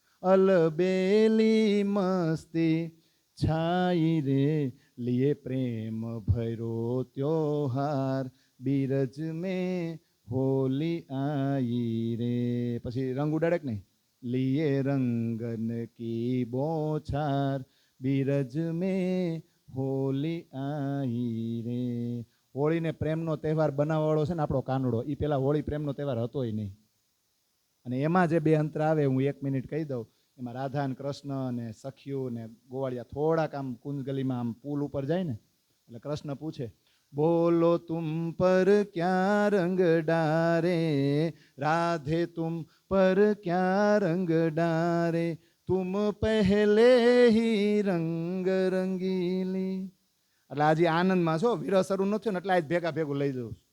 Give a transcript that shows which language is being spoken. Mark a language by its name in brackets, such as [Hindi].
[Hindi] અલબેલી મસ્તી છાઈ રે, लिए प्रेम भैरो त्योहार, बीरज में होली आई रे. [Gujarati] પછી રંગ ઉડાડે કે નહીં? [Hindi] लिए रंगन की बौछार, बीरज में होली आई રે. [Gujarati] હોળીને પ્રેમનો તહેવાર બનાવવાળો છે ને આપણો કાનુડો. એ પેલા હોળી પ્રેમનો તહેવાર હતો નહીં. અને એમાં જે 2 અંતર આવે હું 1 મિનિટ કહી દઉં. એમાં રાધા અને કૃષ્ણ અને સખીઓ ને ગોવાળિયા થોડાક આમ કુંજ ગલીમાં આમ પુલ ઉપર જાય ને, એટલે કૃષ્ણ પૂછે [Hindi] बोलो तुम पर क्या रंग डारे, राधे तुम पर क्या रंग डारे, तुम पहले ही रंग रंगीली. [Gujarati] એટલે આજે આનંદમાં છો, વિરહ શરૂ ન થયો ને એટલે આજ ભેગા ભેગું લઈ જવું.